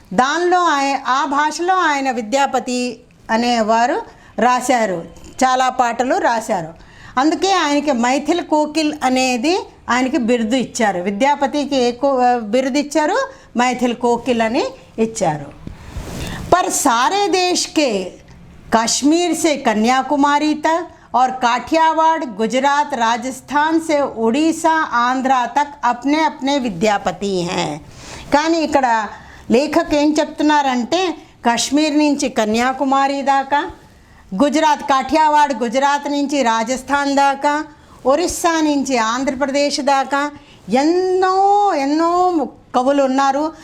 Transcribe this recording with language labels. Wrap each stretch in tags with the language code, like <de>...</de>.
<te>దానిలో ఆ భాషలో ఆయన విద్యాపతి అనేవారు రాశారు, చాలా పాటలు రాశారు. అందుకే ఆయనకి మైథిల్ కోకిల్ అనేది ఆయనకి బిరుదు ఇచ్చారు. విద్యాపతికి ఎక్కువ బిరుదు ఇచ్చారు, మైథిల్ కోకిల్ అని ఇచ్చారు.</te> <hi>पर सारे देश के कश्मीर से कन्याकुमारी तक और काठियावाड़, गुजरात, राजस्थान से उड़ीसा, आंध्रा तक अपने अपने విద్యాపతి हैं.</hi> <te>కానీ ఇక్కడ లేఖకు ఏం చెప్తున్నారంటే కాశ్మీర్ నుంచి కన్యాకుమారి దాకా, గుజరాత్ కాఠియావాడ్ గుజరాత్ నుంచి రాజస్థాన్ దాకా, ఒరిస్సా నుంచి ఆంధ్రప్రదేశ్ దాకా ఎన్నో ఎన్నో కవులు ఉన్నారు.</te>